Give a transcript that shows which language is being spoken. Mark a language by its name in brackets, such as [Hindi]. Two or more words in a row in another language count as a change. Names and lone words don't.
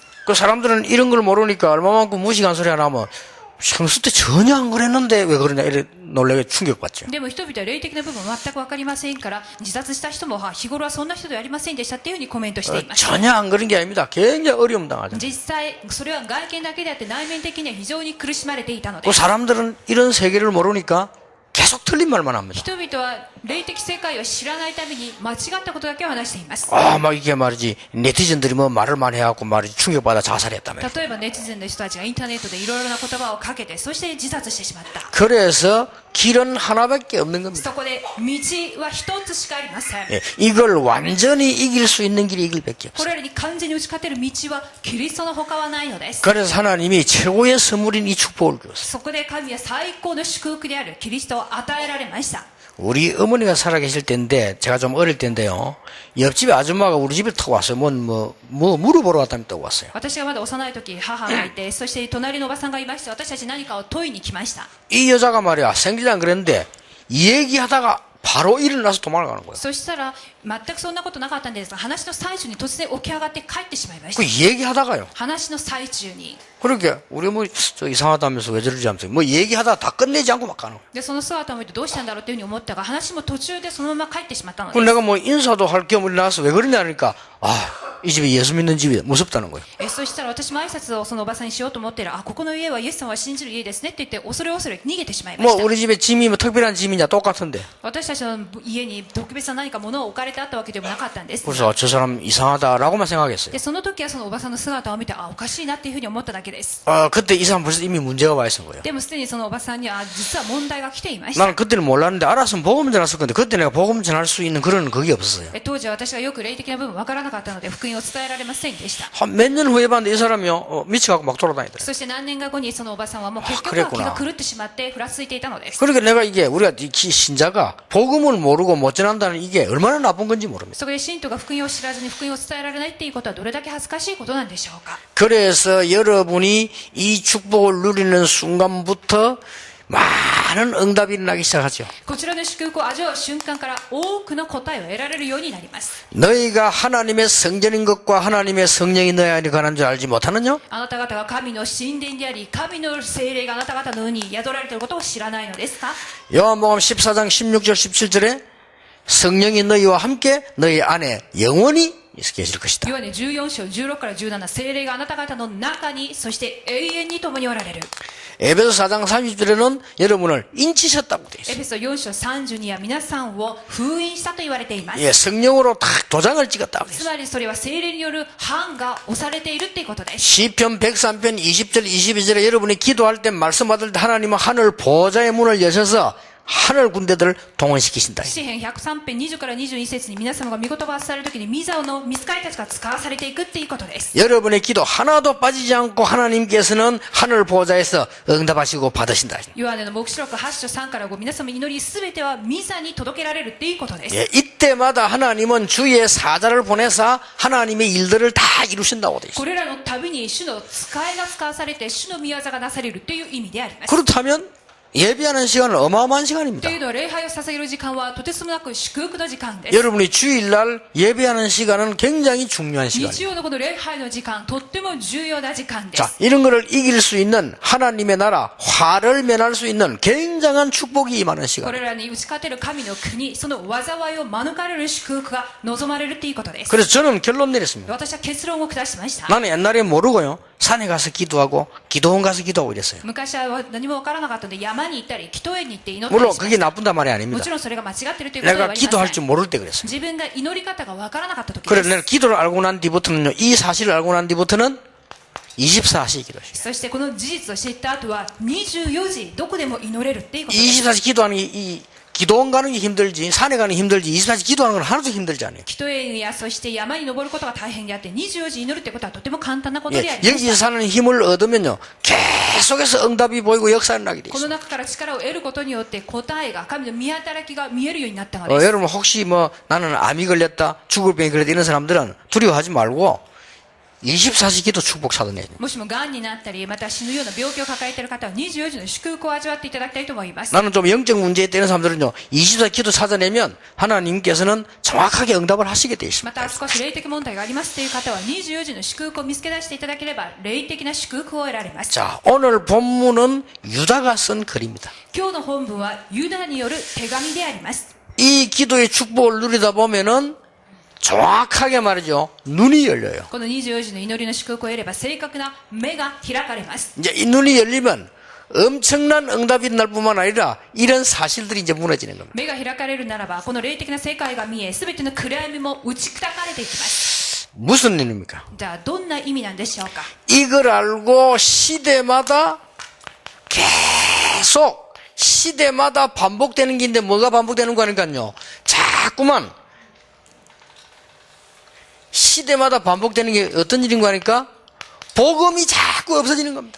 [Korean] 그 사람들은 이런 걸 모르니까 얼마만큼 무식한 소리 하나 하면 평소 때 전혀 안 그랬는데 왜 그러냐 이래 놀라게 충격받죠. [Japanese] でも人々は霊的な部分全く分かりませんから、自殺した人も日頃はそんな人ではありませんでしたっていうふうにコメントしています。 [Korean] 전혀 안 그런 게 아닙니다. 굉장히 어려움 당하죠. [Japanese] 実際それは外見だけであって、内面的には非常に苦しまれていたので [Korean] 그 [Japanese] す。 [Korean] 사람들은 이런 세계를 모르니까 계속 틀린 말만 합니다. [Japanese] 人々は霊的世界を知らないために間違ったことだけを話しています。 [Korean] 막 이게 말이지 네티즌들이 뭐 말을 많이 해갖고 말이지 충격받아 자살했다며. [Japanese] 例えばネチズンの人たちがインターネットでいろいろな言葉をかけて、そして自殺してしまった。 [Korean] 그래서 길은 하나밖에 없는 겁니다. [Japanese] そこで道は一つしかありません。 [Korean] 예, 이걸 완전히 이길 수 있는 길이 이 길밖에 [Japanese] こ [Korean] 없어요. [Japanese] れらに完全に打ち勝てる道はキリストの他はないのです。 [Korean] 그래서 하나님이 최고의 선물인 이 축복을 주었어요. [Japanese] そこで神は最高の祝福であるキリストを与えられました。 [Korean] 우리 어머니가 살아계실 때인데 제가 좀 어릴 때인데요. 옆집에 아줌마가 우리 집에 타고 왔어요. 뭐 물어보러 왔다면 또 왔어요. [Japanese] 私がまだ幼い時、母がいて、そして隣のおばさんがいまして、私たち何かを問いに来ました。 [Korean] 이 여자가 말이야 생리를 안 그랬는데 얘기하다가 바로 일어나서 도망가는 거예요. [Japanese] そしたら全くそんなことなかったんですが、話の最中に突然起き上がって帰ってしまいまし [Korean] 그 [Japanese] た。 [Korean] 얘기하다가요. [Japanese] 話の最中に。 [Korean] 그러게 우리 뭐 저 이상하다면서 왜 저러지 하면서 뭐 얘기하다가 다 끝내지 않고 막 가는 거예요. [Japanese] でその姿を見てどうしたんだろうというふうに思ったが、話も途中でそのまま帰ってしまったの [Korean] 그 [Japanese] で [Korean] 내가 뭐 인사도 할 겸 일어나서 왜 그러냐 하니까 이 집이 예수 믿는 집이다. 무섭다는 거예요. [Japanese] そしたら私も挨拶をそのおばさんにしようと思ってる。ここの家はイエス様は信じる家ですねって言って、恐れ逃げてしまいま [Korean] 뭐 [Japanese] した。 [Korean] 우리 집에 짐이 뭐 특별한 짐이냐 똑같은데. [Japanese] 私たちの家に特別な何か物を置かれてあったわけでもなかったんです。 [Korean] 그래서 저 사람 이상하다라고만 생각했어요. [Japanese] でその時はそのおばさんの姿を見て、おかしいなっていうふうに思っただけです。 [Korean] 그때 이 사람 벌써 이미 문제가 와 있는 거예요. [Japanese] でもすでにそのおばさんには実は問題が来ていました。 [Korean] 나는 그때는 몰랐는데 알았으면 복음 전했을 건데 그때 내가 복음 전할 수 있는 그런 그게 없었어요. [Japanese] 当時は私がよく霊的な部分分からなかったので、福音を伝えられませんでした。 [Korean] 한 몇 년 후에 봤는데 이 사람이요 미쳐갖고 막 돌아다니더래요. [Japanese] そして何年か後にそのおばさんはもう結局 [Korean] 그랬구나. [Japanese] は気が狂ってしまってふらついていたのです。 [Korean] 그러니까 내가 이게 우리가 이 신자가 복음을 모르고 못 전한다는 이게 얼마나 나쁜 건지 모릅니다. [Japanese] そこで信徒が福音を知らずに福音を伝えられないっていうことはどれだけ恥ずかしいことなんでしょうか。 [Korean] 그래서 여러분이 이 축복을 누리는 순간부터 많은 응답이 일어나기 시작하죠. [Japanese] こちらの祝福を味わう瞬間から多くの答えを得られるようになります。 [Korean] 너희가 하나님의 성전인 것과 하나님의 성령이 너희 안에 관한 줄 알지 못하느냐? [Japanese] あなた方が神の神殿であり、神の聖霊があなた方のに宿られていることを知らないのですか。 [Korean] 요한복음 14장 16절 17절에 성령이 너희와 함께 너희 안에 영원히 계실 것이다. [Japanese] ヨハネ14章16から17、聖霊があなた方の中に、そして永遠に共におられる。 [Korean] 에베소 4장 30절에는 여러분을 인치셨다고 되어 [Japanese] エ [Korean] 있어요. [Japanese] ペソ4章30には皆さんを封印したと言われています。 [Korean] 예, 성령으로 딱 도장을 찍었다고 [Japanese] つ [Korean] 했어요. [Japanese] まりそれは聖霊による判が押されているっていうことです。 [Korean] 시편 103편 20절 22절에 여러분이 기도할 때 말씀 받을 때 하나님은 하늘 보좌의 문을 여셔서 하늘 군대들을 동원시키신다. [Japanese] 詩編103編20から21節に皆様が御言葉を発されるときに御座の御使いたちが使わされていくっていうことです。 [Korean] 여러분의 기도 하나도 빠지지 않고 하나님께서는 하늘 보좌에서 응답하시고 받으신다. [Japanese] ヨハネの黙示録8章3から5、皆様の祈りすべては御座に届けられるっていうことです。 [Korean] 예, 이때마다 하나님은 주의 사자를 보내사 하나님의 일들을 다 이루신다고 되어 있어요. [Japanese] これらのたびに主の使いが使わされて主の御業がなされるという意味であります。 [Korean] 그렇다면 예배하는 시간은 어마어마한 [Japanese] と [Korean] 시간입니다. [Japanese] いうのは礼拝を捧げる時間はとてつもなく祝福の時間です。 [Korean] 여러분이 주일날 예배하는 시간은 굉장히 중요한 [Japanese] 日 [Korean] 시간입니다. [Japanese] 曜のこの礼拝の時間、とっても重要な時間で [Korean] 자, [Japanese] す。 [Korean] 이런 거를 이길 수 있는 하나님의 나라, 화를 면할 수 있는 굉장한 축복이 임하는 [Japanese] こ [Korean] 시간. [Japanese] れらに打ち勝てる神の国、その災いを免れる祝福が望まれるということです。 [Korean] 그래서 저는 결론 내렸습니다. [Japanese] 私は結論を下しました。 [Korean] 나는 옛날에 모르고요. 산에 가서 기도하고 기도원 가서 기도하고 이랬어요. [Japanese] 昔は何もわからなかったので山に行ったり、祈祷園に行って祈った [Korean] 물론 [Japanese] りしま [Korean] 그게 [Japanese] した。 [Korean] 나쁜단 말이 [Japanese] も [Korean] 아닙니다. [Japanese] ちろんそれが間違っているということでは [Korean] 내가 [Japanese] ありま [Korean] 기도할 [Japanese] せ [Korean] 줄 [Japanese] ん。 [Korean] 모를 때 그랬어요. [Japanese] 自分が祈り方がわからなかった時で [Korean] 그래서 [Japanese] す。 [Korean] 내가 기도를 알고 난 뒤부터는요. 이 사실을 알고 난 뒤부터는 24시 기도했어요. [Japanese] そしてこの事実を知った後は24時どこでも祈れるっていうことです。 [Korean] 24시 기도하는 게 이 기도원 가는 게 힘들지 산에 가는 게 힘들지 24시 기도하는 건 하나도 힘들지 않아요. [Japanese] 祈祷園やそして山に登ることが大変であって24時祈るってことはとても簡単なこと [Korean] 예, [Japanese] でありま [Korean] 여기서 [Japanese] した。 [Korean] 사는 힘을 얻으면요. 계속해서 응답이 보이고 역사를 나게 돼 [Japanese] この [Korean] 있어요. [Japanese] 中から力を得ることによって答えが神の見働きが見えるようになったのです。 [Korean] 여러분 혹시 뭐 나는 암이 걸렸다 죽을 병이 걸렸다 이런 사람들은 두려워하지 말고 24시 기도 축복 사도내요. [Japanese] もしも癌になったりまた死ぬような病気を抱えている方は24時の祝福を味わっていただきたいと思います。 [Korean] 나는 좀 영적 문제에 있는 사람들은요. 24시 기도 찾아내면 하나님께서는 정확하게 응답을 하시게 돼 [Japanese] ま [Korean] 있습니다. [Japanese] た少し霊的問題がありますという方は24時の祝福を見つけ出していただければ霊的な祝福を得られます。 [Korean] 자, 오늘 본문은 유다가 쓴 글입니다. [Japanese] 今日の本文はユダによる手紙であります。 [Korean] 이 기도의 축복을 누리다 보면은 정확하게 말이죠. 눈이 열려요. [Japanese] この24時の祈りの祝福を得れば正確な目が開かれます。 [Korean] 이제 이 눈이 열리면 엄청난 응답이 날 뿐만 아니라 이런 사실들이 이제 무너지는 겁니다. [Japanese] 目が開かれるならばこの霊的な世界が見え全ての暗闇も打ち砕かれていきます。 [Korean] 무슨 의미입니까? [Japanese] じゃあどんな意味なんでしょうか。 [Korean] 이걸 알고 시대마다 계속 시대마다 반복되는 게 있는데 뭐가 반복되는 거니까요. 자꾸만 시대마다 반복되는 게 어떤 일인 거니까 복음이 자꾸 없어지는 겁니다.